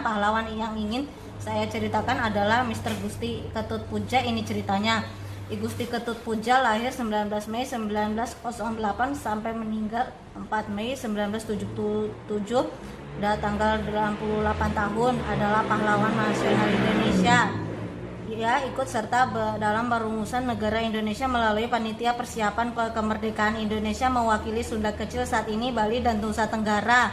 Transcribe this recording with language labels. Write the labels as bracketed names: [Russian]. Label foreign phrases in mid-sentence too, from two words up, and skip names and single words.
[Indonesian] Pahlawan yang ingin saya ceritakan adalah Mr. Gusti Ketut Puja. Ini ceritanya. I Gusti Ketut Puja lahir 19 Mei 1908 sampai meninggal 4 Mei 1977. Dah tanggal 88 tahun, adalah pahlawan nasional Indonesia. Ia ikut serta dalam perumusan negara Indonesia melalui panitia persiapan kemerdekaan Indonesia, mewakili Sunda Kecil saat ini, Bali dan Nusa Tenggara.